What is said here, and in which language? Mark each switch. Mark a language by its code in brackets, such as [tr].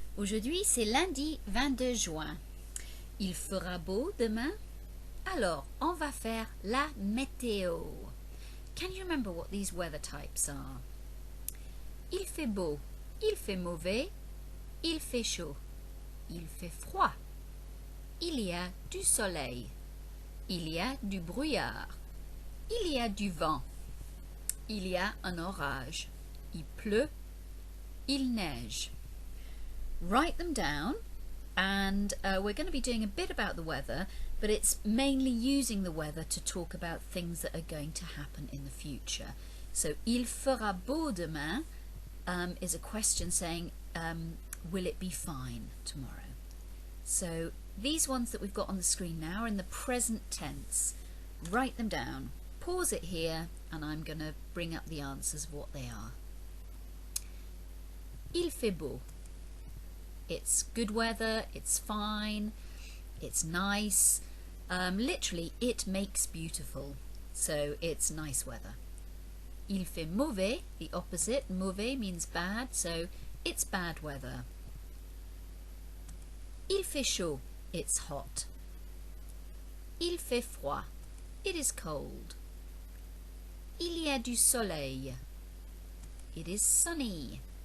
[fr] Aujourd'hui c'est lundi 22 juin. Il fera beau demain? Alors on va faire la météo. [en] Can you remember what these weather types are? [fr] Il fait beau, il fait mauvais, il fait chaud, il fait froid. Il y a du soleil, il y a du brouillard, il y a du vent, il y a un orage, il pleut, il neige. [en] Write them down, and we're going to be doing a bit about the weather, but it's mainly using the weather to talk about things that are going to happen in the future. So [fr] il fera beau demain [en] is a question saying will it be fine tomorrow? So these ones that we've got on the screen now are in the present tense. Write them down, pause it here, and I'm going to bring up the answers of what they are. [fr] Il fait beau. [en] It's good weather, it's fine, it's nice. Literally, it makes beautiful. So it's nice weather. [fr] Il fait mauvais, [en] the opposite. Mauvais means bad, so it's bad weather. [fr] Il fait chaud, [en] it's hot. [fr] Il fait froid, [en] it is cold. [fr] Il y a du soleil, [en] it is sunny.